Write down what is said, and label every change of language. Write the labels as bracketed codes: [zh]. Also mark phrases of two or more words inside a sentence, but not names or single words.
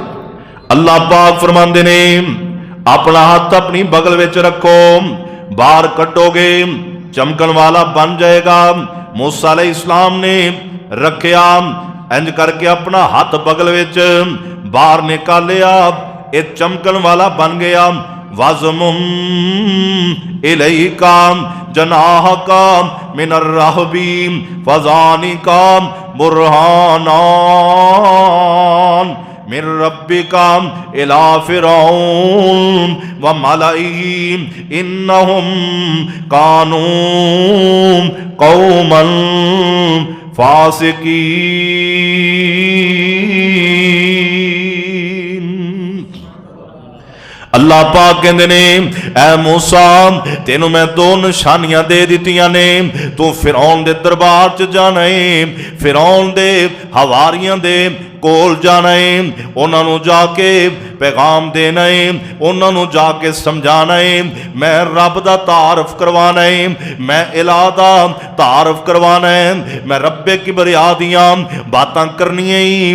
[pa] اللہ پاک فرماتے نے، اپنا ہاتھ اپنی بغل میں رکھو، باہر کٹو گے چمکن والا بن جائے گا. موسیٰ علیہ السلام نے رکھیا، انج کر کے اپنا ہاتھ بغل میں باہر نکالیا، یہ چمکن والا بن گیا. [ar] واضمم إليك جناحك من الرهب فذانك برهانان من ربك إلى فرعون وملئه إنهم كانوا قوما فاسقين. [pa] اللہ پاک کہتے نے، اے موسیٰ تینوں میں دو نشانیاں دے دتیاں نے, تو فرعون دے دربار چ جانا ہے، فرعون دے حواریاں دے کول جانا ہے، انہوں نے جا کے پیغام دینا ہے، انہوں نے جا کے سمجھانا ہے، میں رب دا تعارف کروانا ہے، میں الہٰ دا تعارف کروانا ہے، میں ربِ کبریا دیاں باتاں کرنیاں ہی.